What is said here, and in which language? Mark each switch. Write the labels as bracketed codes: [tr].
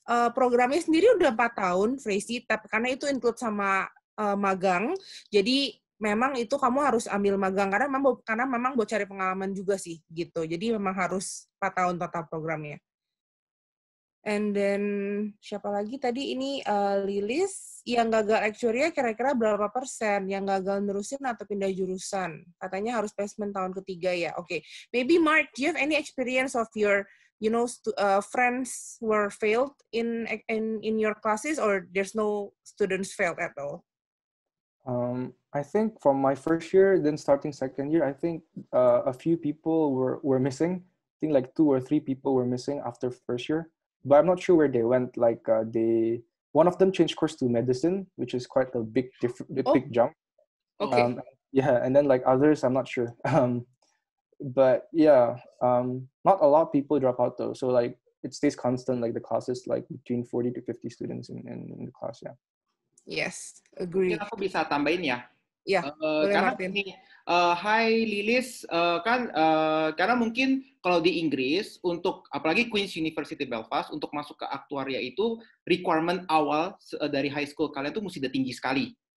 [id] Programnya sendiri udah 4 tahun, Tracy, tapi karena itu include sama magang, jadi memang itu kamu harus ambil magang, karena memang buat cari pengalaman juga sih, gitu. Jadi memang harus 4 tahun total programnya. [en] And then, [id] siapa lagi tadi ini Lilis, yang gagal actuary kira-kira berapa persen? Yang gagal nerusin atau pindah jurusan? Katanya harus placement tahun ketiga ya. Oke. [en] Maybe Mark, do you have any experience of your, friends were failed in your classes, or there's no students failed at all? I think from my first year, then starting second year, I think a few people were missing. I think like 2 or 3 people were missing after first year. But I'm not sure where they went. Like one of them changed course to medicine, which is quite a big jump. Okay. Yeah, and then like others, I'm not sure. But yeah, not a lot of people drop out though. So like it stays constant. Like the classes like between 40 to 50 students in the class. Yeah. Yes, agree. [id] Mungkin aku bisa tambahin ya. Ya, boleh karena Martin. ini, Hai Lilis, karena mungkin kalau di Inggris untuk apalagi Queen's University Belfast untuk masuk ke aktuaria itu requirement awal dari high school kalian tuh mesti udah tinggi sekali.